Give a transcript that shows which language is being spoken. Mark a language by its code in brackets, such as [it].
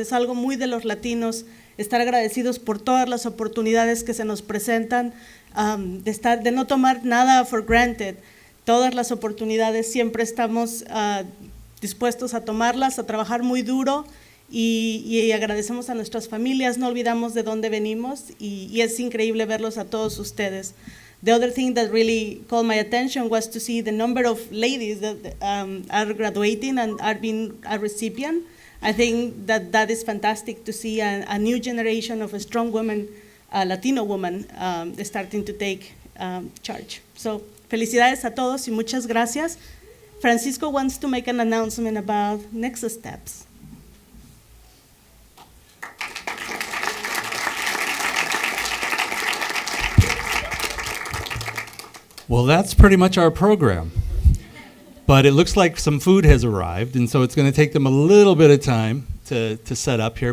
[es] Es algo muy de los latinos, estar agradecidos por todas las oportunidades que se nos presentan, de no tomar nada [en] for granted. [es] Todas las oportunidades siempre estamos dispuestos a tomarlas, a trabajar muy duro y agradecemos a nuestras familias, no olvidamos de dónde venimos y es increíble verlos a todos ustedes. [en] The other thing that really called my attention was to see the number of ladies that are graduating and are being a recipient. I think that is fantastic to see a new generation of strong women, Latino women, starting to take charge. [es] So, felicidades a todos y muchas gracias. [en] Francisco wants to make an announcement about next steps. Well, that's pretty much our program. But it looks like some food has arrived, and so it's going to take them a little bit of time to set up here.